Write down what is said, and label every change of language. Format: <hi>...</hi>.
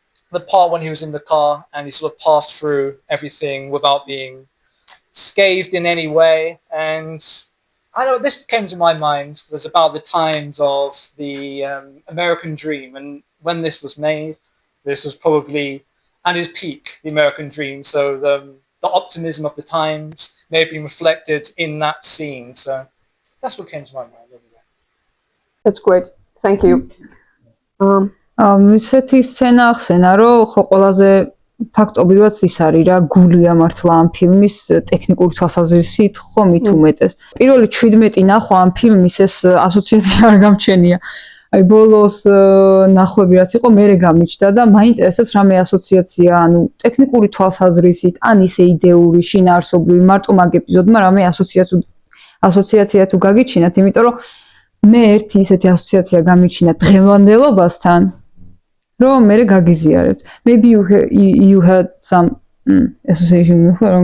<en>The part when he was in the car and he sort of passed through everything without being scathed in any way, and I know this came to my mind was about the times of the American Dream, and when this was made, this was probably at its peak, the American Dream. So the optimism of the times may have been reflected in that scene. So that's what came to my mind. That's great. Thank you.</en> <ka>ისეთი სცენა ახსენა, რომ ხო ყველაზე ფაქტობრივად ის არის რა, გულია მართლა ამ ფილმის ტექნიკური თვალსაზრისით ხო მით უმეტეს. პირველი 17 ნახვა ამ ფილმის ეს ასოციაცია არ გამჩენია. აი ბოლოს ნახვები რაც იყო, მერე გამიჩნდა და მაინტერესებს რამე ასოციაცია, ანუ ტექნიკური თვალსაზრისით, ან ისე იდეური, შინაარსობრივი, მარტო მაგ ეპიზოდმა რამე ასოციაცია თუ გაგიჩინათ, იმიტომ რომ მე ერთი ისეთი ასოციაცია გამიჩინა დღევანდელობასთან, რომ მე გაგიზიარებთ.</ka> <en>Maybe you had some association with</en>